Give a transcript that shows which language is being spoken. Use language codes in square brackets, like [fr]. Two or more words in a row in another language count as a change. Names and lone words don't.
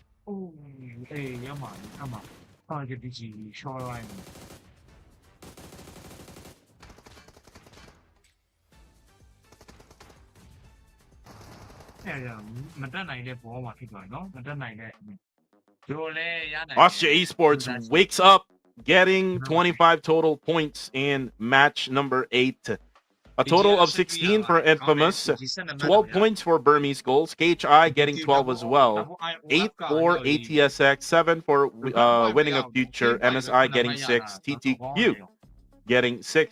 [zh] 要嘛要嘛放一个地址 [my] shoreline မတက်နိုင်တဲ့ဘောမှာဖြစ်သွားတယ်နော်မတက်နိုင်တဲ့တို့လည်းရနိုင် [en] Austria Esports wakes up, getting 25 total points in match number 8. A total of 16 for Infamous, 12 points for Burmese Goals, KHI getting 12 as well, 8 for ATSX, 7 for Winning a Future, MSI getting 6, TTQ getting 6.